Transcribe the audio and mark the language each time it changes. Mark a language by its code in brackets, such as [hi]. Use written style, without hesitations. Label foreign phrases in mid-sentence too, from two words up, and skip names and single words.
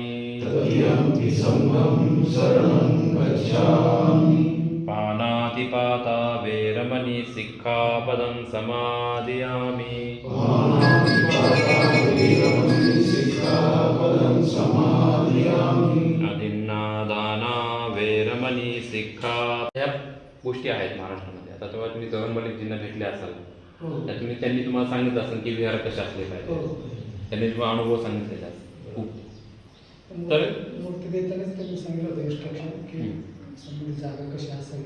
[pi] तदीयं संघं शरणं गच्छामि पानातिपाता वैरमणि सिक्खापदं समादयामि सिक्खापदं समादयामि अदिन्नादाना वैरमणि सिक्खा [mr] या गोष्टी आहेत महाराष्ट्रामध्ये. आता तेव्हा तुम्ही गगनबावली जिल्हा भेटले असाल त्यात त्यांनी तुम्हाला सांगितलं असेल की विहार कसे असले पाहिजे. त्यांनी तुम्हाला अनुभव सांगितलेला असेल खूप. तर मूर्ती देतानाच त्यांनी सांगितलं होतं इन्स्ट्रक्शन की समोर जागा कशी असावी